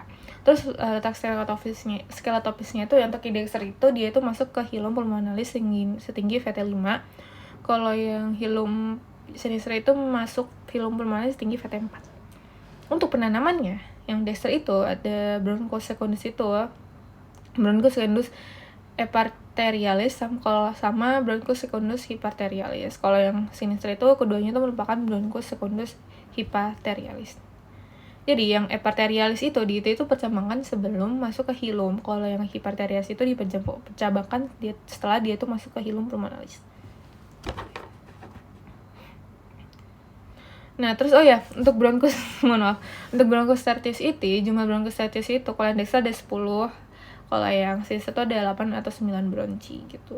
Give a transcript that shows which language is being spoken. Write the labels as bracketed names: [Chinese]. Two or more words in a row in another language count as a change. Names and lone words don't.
[Indonesian] Terus letak skeletopisnya itu yang untuk Dexter itu dia itu masuk ke [Latin] hilum pulmonalis [Indonesian] setinggi VT5. Kalau yang [Latin] hilum sinister [Indonesian] itu masuk [Latin] hilum pulmonalis [Indonesian] setinggi VT4. Untuk penanamannya, yang Dexter itu ada [Latin] bronchus secundus [Indonesian] itu, [Latin] bronchus secundus eparterialis sama bronchus secundus hyparterialis. [Indonesian] Kalau yang sinister itu keduanya itu merupakan [Latin] bronchus secundus hyparterialis. [Indonesian] Jadi yang eparterialis itu percabangan sebelum masuk ke hilum. Kalau yang hyparterialis itu dipercabangkan setelah dia itu masuk ke [Latin] hilum pulmonalis. [Indonesian] Nah, terus untuk bronchus untuk [Latin] bronchus tertius [Indonesian] itu, jumlah [Latin] bronchus tertius [Indonesian] itu kalau yang Dexter ada 10, kalau yang sinister itu ada 8 atau 9 bronchi gitu.